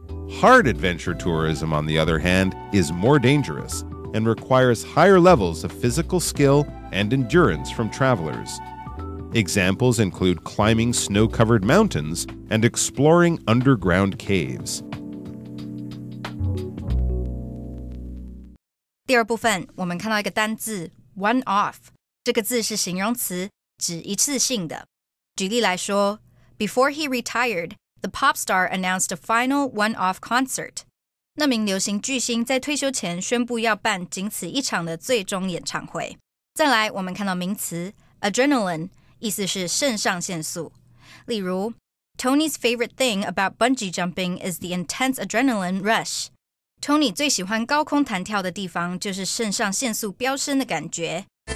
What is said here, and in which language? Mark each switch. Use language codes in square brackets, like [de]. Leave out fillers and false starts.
[en] Hard adventure tourism, on the other hand, is more dangerous and requires higher levels of physical skill and endurance from travelers. Examples include climbing snow-covered mountains and exploring underground caves. [zh] 第二部分，我们看到一个单字 one off， 这个字是形容词，指一次性的。举例来说 [en] ，Before he retired, the pop star announced a final one-off concert. [zh] 那名流行巨星在退休前宣布要办仅此一场的最终演唱会。再来，我们看到名词 adrenaline， 意思是肾上腺素。例如 [en] Tony's favorite thing about bungee jumping is the intense adrenaline rush. [zh] Tony 最喜欢高空弹跳的地方就是肾上腺素飙升的感觉。